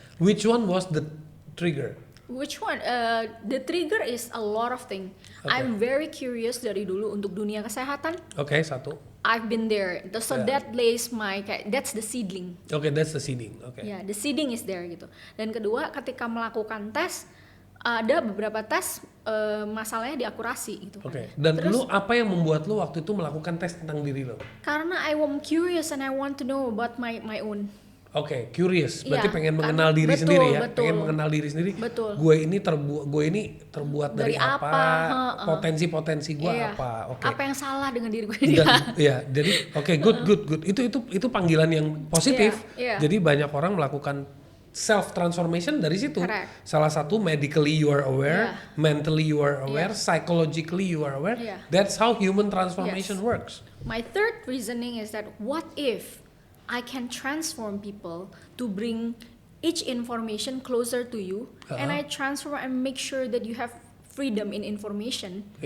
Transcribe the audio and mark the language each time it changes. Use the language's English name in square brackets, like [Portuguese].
[English] Which one was the trigger? Which one? The trigger is a lot of things. I'm very curious [Indonesian] dari dulu untuk dunia kesehatan. Satu. [English] I've been there. So that lays that's the seedling. That's the seeding. The seeding is there [Indonesian] gitu. Dan kedua, ketika melakukan tes, ada beberapa tes masalahnya di akurasi gitu. Dan terus, lu apa yang membuat lu waktu itu melakukan tes tentang diri lo? [English] Karena I'm curious and I want to know about my own. Curious. [Indonesian] Berarti pengen mengenal diri sendiri ya. Pengen mengenal diri sendiri. Gue ini terbuat dari apa? Potensi-potensi gue apa? Apa yang salah dengan diri gue? Jadi good. Itu panggilan yang positif. Jadi banyak orang melakukan [English] self transformation [Indonesian] dari situ. Salah satu [English] medically you are aware, mentally you are aware, psychologically you are aware. That's how human transformation works. My third reasoning is that what if I can transform people to bring each information closer to you, and I transform and make sure that you have freedom in information.